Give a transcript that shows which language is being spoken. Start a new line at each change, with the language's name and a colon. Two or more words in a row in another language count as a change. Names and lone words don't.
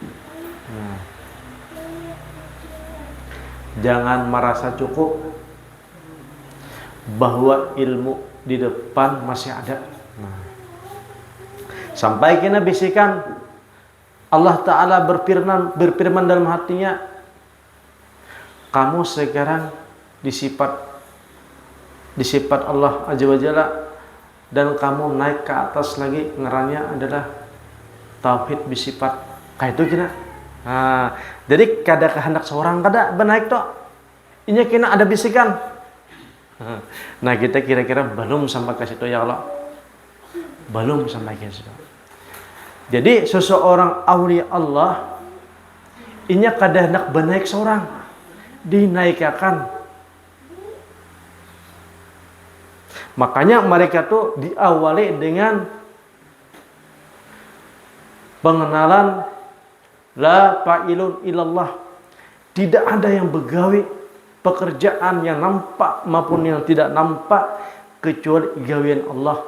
Indonesian: Jangan merasa cukup bahwa ilmu di depan masih ada. Sampai kena bisikan
Arabic: الله تعالى
Indonesian: berfirman dalam hatinya, kamu sekarang disifat
Arabic: الله عز وجل,
Indonesian: dan kamu naik ke atas lagi, ngarannya adalah tauhid bisifat. Kayak itu kena.
Banjar: Jadi kada kehendak seorang kada benaik toh. Inya kena ada bisikan.
Indonesian: Nah, kita kira-kira belum sampai ke situ ya Allah. Belum sampai ke situ. Jadi seseorang aulia Allah
Banjar: inya kada hendak benaik seorang,
Indonesian: dinaikkan. Makanya mereka tuh diawali dengan pengenalan
Arabic: لا فاعل إلا الله.
Indonesian: Tidak ada yang begawi pekerjaan yang nampak maupun yang tidak nampak kecuali gawian Allah.